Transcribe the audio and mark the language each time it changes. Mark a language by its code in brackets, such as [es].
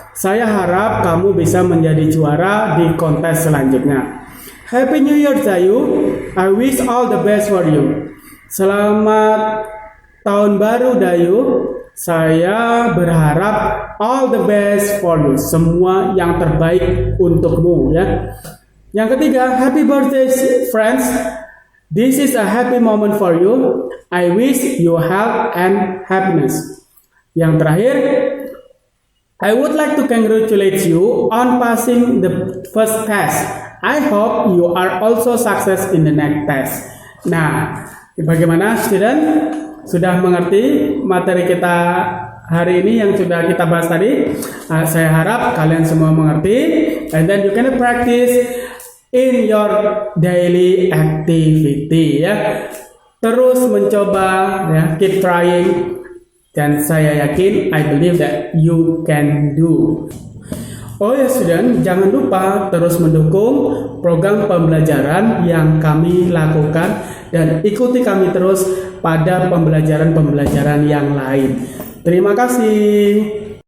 [id] Saya harap kamu bisa menjadi juara di kontes selanjutnya. [en] Happy New Year Zayu. I wish all the best for you. [id] Selamat tahun baru Dayu. Saya berharap [en] all the best for you. [id] Semua yang terbaik untukmu ya. Yang ketiga, [en] happy birthday friends. This is a happy moment for you. I wish you health and happiness. [id] Yang terakhir, [en] I would like to congratulate you on passing the first test. I hope you are also success in the next test. [id] Nah, bagaimana student? Sudah mengerti materi kita hari ini yang sudah kita bahas tadi? Saya harap kalian semua mengerti. [en] And then you can practice in your daily activity ya. [id] Terus mencoba ya, [en] keep trying. [id] Dan saya yakin, [en] I believe that you can do. [id] Oh ya student, jangan lupa terus mendukung program pembelajaran yang kami lakukan dan ikuti kami terus pada pembelajaran-pembelajaran yang lain. Terima kasih.